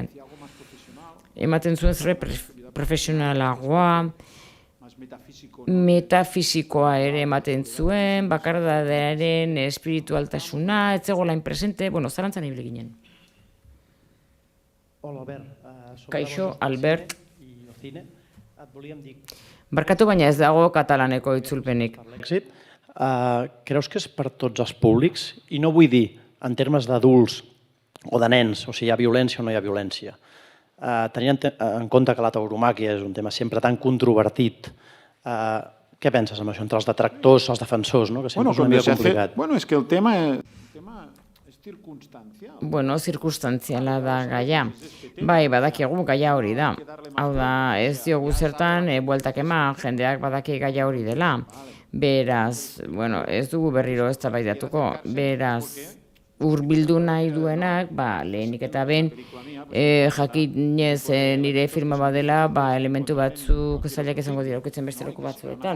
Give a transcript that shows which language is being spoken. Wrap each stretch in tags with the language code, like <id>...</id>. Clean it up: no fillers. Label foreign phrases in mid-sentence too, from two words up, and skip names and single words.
<eu>Ematen zuen zerbait profesionalagoa, metafisikoa ere ematen zuen, bakardadearen espiritualtasuna, ez zegoela inpresente, zalantzan ibili ginen. Kaixo, Albert. Barkatu, baina ez dago katalaneko itzulpenik.</eu> <ca>Creus que és per tots els públics? I no vull dir en termes d'adults o de nens, o sigui, hi ha violència o no hi ha violència. Tenint en compte que la tauromàquia és un tema sempre tan controvertit, què penses amb això, entre els detractors i els defensors, que sempre és una mica complicat? És que el tema és circunstancial.</ca> <eu>Zirkunstantziala da gaia. Bai, badakigu gaia hori da. Hau da, ez diogu zertan, bueltak eman, jendeak badaki gaia hori dela. Beraz, ez dugu berriro eztabaidatuko. Beraz, hurbildu nahi duenak, lehenik eta ben, jakinez nire firma badela, elementu batzuk zailak izango dira ukitzen beste leku batzuetan.</eu>